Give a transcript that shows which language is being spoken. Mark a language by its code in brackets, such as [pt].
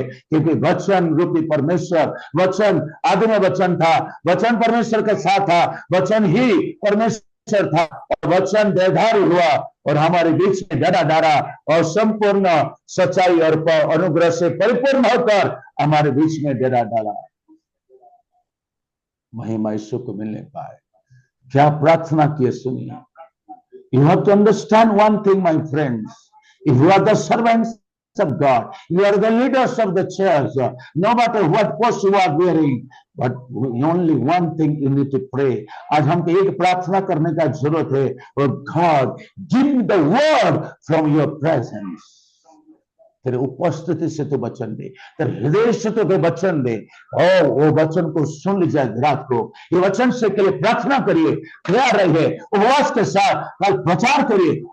[hi] क्योंकि वचन रूपी परमेश्वर, वचन आदि में वचन था, वचन परमेश्वर के साथ था, वचन ही परमेश्वर था और वचन देहधारी हुआ और हमारे बीच में डरा डारा और संपूर्ण सच्चाई और अनुग्रह से परिपूर्ण होकर हमारे बीच में डरा डाला। महिमा यीशु को मिलने पाए। क्या प्रार्थना किए सुनिए। [en] You have to understand one thing, my friends. If you are the servants of God, you are the leaders of the church, no matter what post you are wearing, but only one thing you need to pray. [hi] आज हमको एक प्रार्थना करने का जरूरत है, और [en] God, give me the word from your presence. [hi] तेरे उपस्थिति से तो वचन दे, तेरे हृदय से तो वचन दे। और वो वचन को सुन लीजिए रात को। ये वचन से के लिए प्रार्थना करिए, तैयार रहिए, उपवास के साथ कल प्रचार करिए।